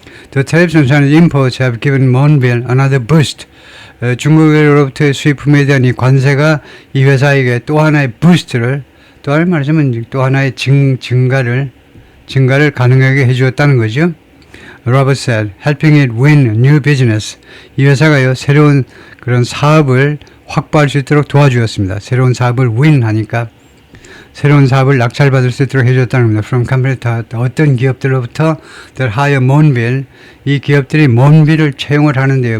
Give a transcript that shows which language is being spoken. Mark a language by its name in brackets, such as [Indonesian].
[English] The tariffs on Chinese imports have given Monville another boost. [Korean] 중국으로부터의 수입품에 대한 이 관세가 이 회사에게 또 하나의 부스트를, 또 말하자면 또 하나의 증가를 가능하게 해주었다는 거죠. [English] Robert said, helping it win new business. [Korean] 이 회사가요 새로운 그런 사업을 확보할 수 있도록 도와주었습니다. 새로운 사업을 win하니까 새로운 사업을 낙찰받을 수 있도록 해줬다는 겁니다. [English] From company [Korean] 어떤 기업들로부터 [English] that hire Monville [Korean] 이 기업들이 몬빌을 채용을 하는데요.